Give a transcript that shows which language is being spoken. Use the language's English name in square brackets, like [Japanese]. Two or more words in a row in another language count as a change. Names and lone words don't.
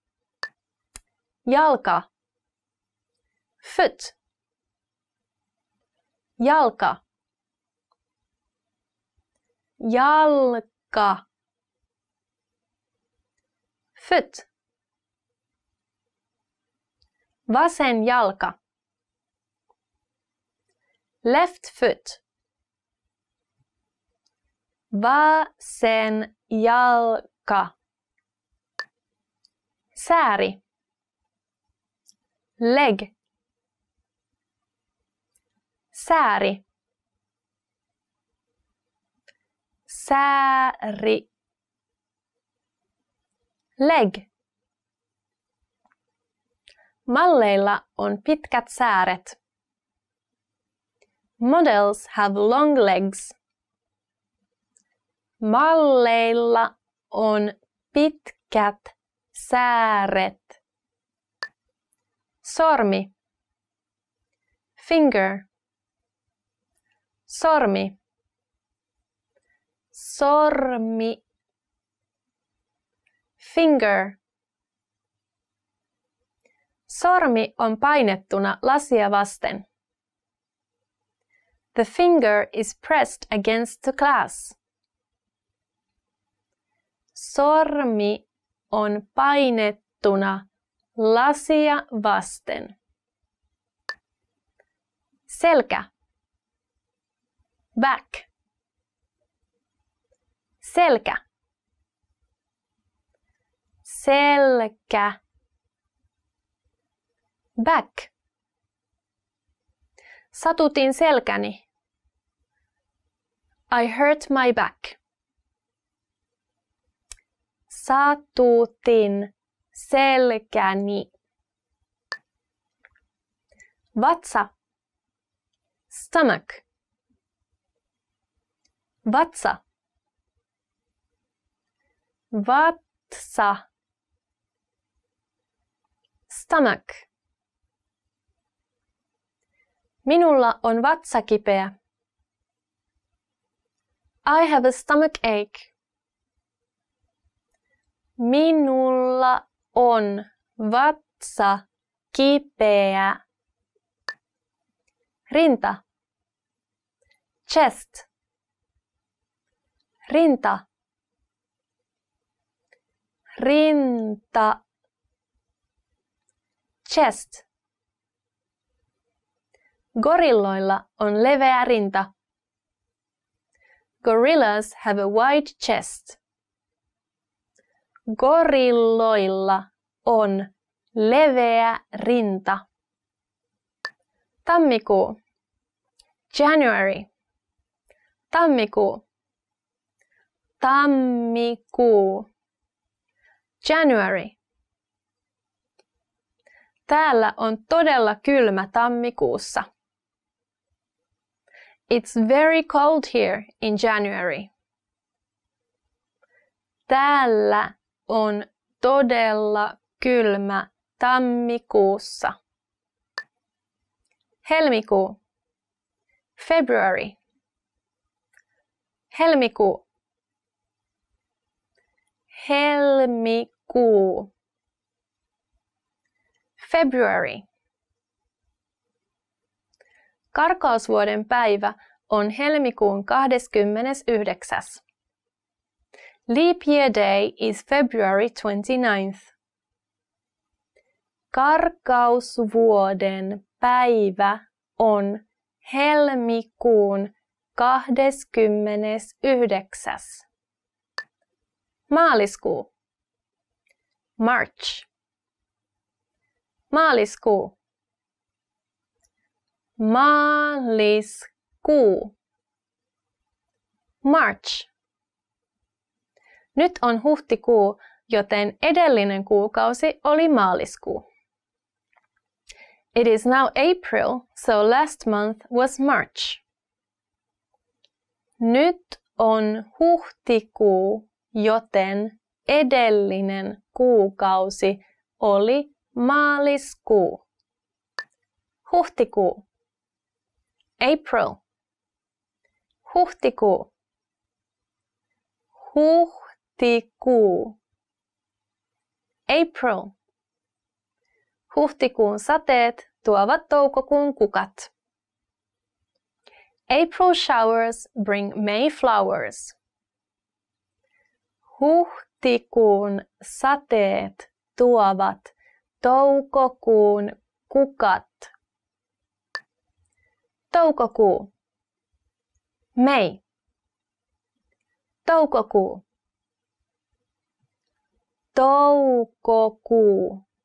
[Finnish] Jalka. Foot. Jalka. Jalka. Foot. Vasen jalka. [English] Left foot. [Finnish] Vasen jalka. Sääri. [English] Leg. [Finnish] Sääri. Sääri. [English] Leg. [Finnish] Malleilla on pitkät sääret. [English] Models have long legs. [Finnish] Malleilla on pitkät sääret. Sormi. Finger. Sormi. Sormi. [English] Finger. [Finnish] Sormi on painettuna lasia vasten. [English] The finger is pressed against the glass. [Finnish] Sormi on painettuna lasia vasten. Selkä. Back. Selkä. Selkä. Back. Satutin selkäni. [English] I hurt my back. [Finnish] Satutin selkäni. Vatsa. Stomach. Vatsa. Vatsa. Stomach. Minulla on vatsa kipeä. [English] I have a stomach ache. [Finnish] Minulla on vatsa kipeä. Rinta. Chest. Rinta. Rinta. [English] Chest. [Finnish] Gorilloilla on leveä rinta. [English] Gorillas have a wide chest. [Finnish] Gorilloilla on leveä rinta. Tammikuu. January. Tammikuu. Tammikuu. [English] January. [Finnish] Täällä on todella kylmä tammikuussa. [English] It's very cold here in January. [Finnish] Täällä on todella kylmä tammikuussa. Helmikuu. February. Helmikuu. Helmikuu. [English] February. [Finnish] Karkausvuoden päivä on helmikuun 29. [English] Leap year day is February 29th. [Finnish] Karkausvuoden päivä on helmikuun 29. Maaliskuu. March. Maaliskuu. Maaliskuu. [English] March. [Finnish] Nyt on huhtikuu, joten edellinen kuukausi oli maaliskuu. [English] It is now April, so last month was March. [Finnish] Nyt on huhtikuu, joten edellinen kuukausi oli maaliskuu. Huhtikuu. April. Huhtikuu. Huhtikuu. [English] April. [Finnish] Huhtikuun sateet tuovat toukokuun kukat. [English] April showers bring May flowers. [Finnish] Huhtikuun sateet tuovat toukokuun kukat. Toukokuu. May. Toukokuu. Toukokuu.